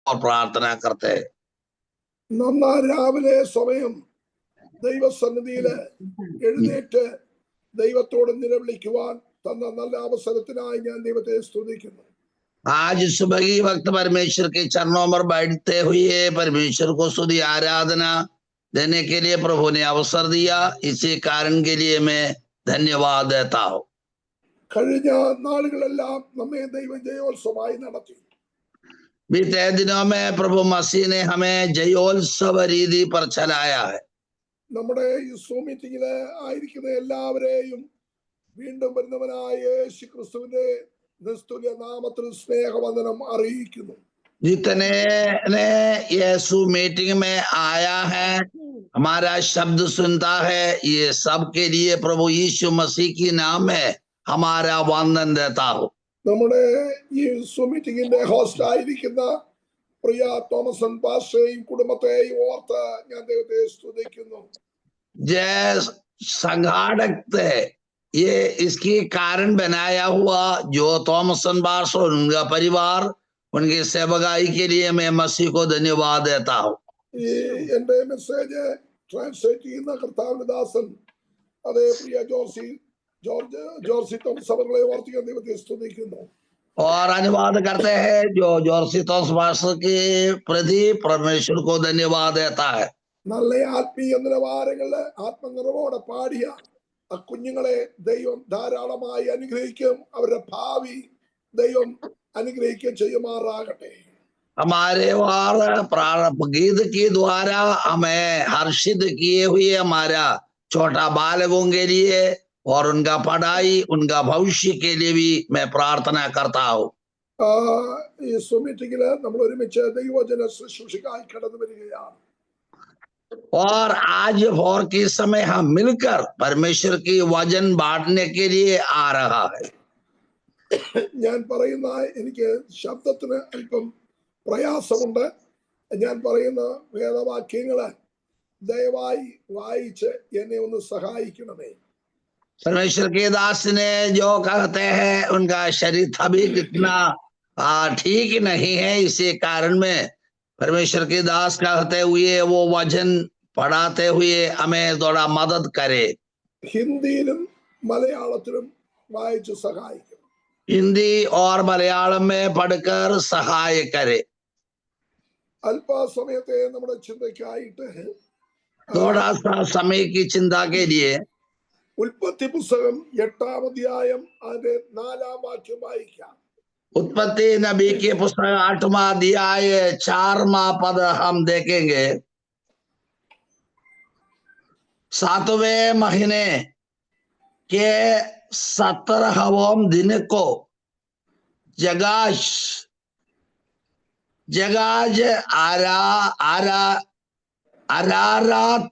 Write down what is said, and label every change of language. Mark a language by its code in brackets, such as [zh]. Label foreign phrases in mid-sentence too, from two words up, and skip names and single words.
[hi] और प्रार्थना करते हैं। [ml] നന്നാ രാവിലെ സമയം ദൈവസന്നിധിയില് എഴുന്നേറ്റ് ദൈവത്തോട് നിലവിളിക്കുവാൻ തന്ന നല്ല അവസരത്തിനായി ഞാൻ ദൈവത്തെ സ്തുതിക്കുന്നു. [hi] आज सुबह ही वक्त परमेश्वर के चरणों पर बैठते हुए परमेश्वर को स्तुति आराधना देने के लिए प्रभु ने अवसर दिया, इसी कारण के लिए मैं धन्यवाद देता हूँ। [ml] കഴിഞ്ഞ നാളുകളെല്ലാം നമ്മെ ദൈവം ജയോത്സവമായി നടത്തി. [hi] बीते दिनों में प्रभु मसीह ने हमें जयोत्सव रीति पर चलाया है। [ml] നമ്മുടെ ഈ [en] zoom meeting [ml] ആയിരിക്കുന്ന എല്ലാവരെയും വീണ്ടും വരുന്നവനായ യേശു ക്രിസ്തുവിന്റെ നിസ്തുല്യ നാമത്തിൽ സ്നേഹവന്ദനം അറിയിക്കുന്നു. [hi] जितने ने यीशु मीटिंग में आया है, हमारा शब्द सुनता है, ये सब के लिए प्रभु यीशु मसीह की नाम में हमारा वंदन देता हूँ। [ml] നമ്മുടെ ഈ [en] zoom meeting host [ml] ആയിരിക്കുന്ന പ്രിയ തോമസൻ പാസ്റ്ററെയും കുടുംബത്തെയും ഓർത്ത് ഞാൻ ദൈവത്തെ സ്തുതിക്കുന്നു. [hi] जय संघाटक ये इसकी कारण बनाया हुआ जो थॉमसन बार्स और उनका परिवार, उनकी सेवकाई के लिए मैं मसीह को धन्यवाद देता हूँ। [ml] ഈ എന്റെ [en] message translate [ml] ചെയ്യുന്ന കർത്താവിന്റെ ദാസൻ അതേ പ്രിയ ജോർജി തോമസ് അവരെ ഓർത്ത് ഞാൻ ദൈവത്തെ സ്തുതിക്കുന്നു. [hi] और अनुवाद करते हैं जो जॉर्सी थॉमस बार्स के प्रति परमेश्वर को धन्यवाद देता है। [ml] നല്ല ആത്മീയ നിലവാരങ്ങളില് ആത്മനിറവോടെ പാടിയ ആ കുഞ്ഞുങ്ങളെ ദൈവം ധാരാളമായി അനുഗ്രഹിക്കും. അവരുടെ ഭാവി ദൈവം അനുഗ്രഹിക്കുകയും ചെയ്യുമാറാകട്ടെ. [hi] हमारे और गीत के द्वारा हमें हर्षित किए हुए हमारा छोटा बालकों के लिए और उनका पढ़ाई, उनका भविष्य के लिए भी मैं प्रार्थना करता हूँ। [ml] ഈ [en] zoom meeting [ml] നമ്മൾ ഒരുമിച്ച് ദൈവവചന ശുശ്രൂഷയ്ക്കായി കടന്നു വരികയാണ്. [hi] और आज भोर के समय हम मिलकर परमेश्वर की वचन बांटने के लिए आ रहा है। [ml] ഞാൻ പറയുന്ന എനിക്ക് ശബ്ദത്തിന് അല്പം പ്രയാസമുണ്ട്. ഞാൻ പറയുന്ന വേദവാക്യങ്ങള് ദയവായി വായിച്ച് എന്നെ ഒന്ന് സഹായിക്കണമേ. [hi] परमेश्वर के दास ने जो कहते हैं उनका शरीर अभी कितना ठीक नहीं है, इसी कारण में परमेश्वर के दास कहते हुए वो वचन पढ़ाते हुए हमें थोड़ा मदद करे। [ml] ഹിന്ദിയിലും മലയാളത്തിലും വായിച്ച് സഹായിക്കും. [hi] हिंदी और मलयालम में पढ़कर सहाय करे। [ml] അല്പസമയത്തെ നമ്മുടെ ചിന്തയ്ക്കായിട്ട് [hi] थोड़ा सा समय की चिंता के लिए [ml] ഉൽപ്പത്തി പുസ്തകം 8-ാം അധ്യായം അതിന്റെ 4-ാം വാക്യം വായിക്കാം. [hi] उत्पत्ति नबी के पुस्तक 8वां अध्याय 4वां पद हम देखेंगे। 7वें महीने के 17वें दिन को जगाज अरारात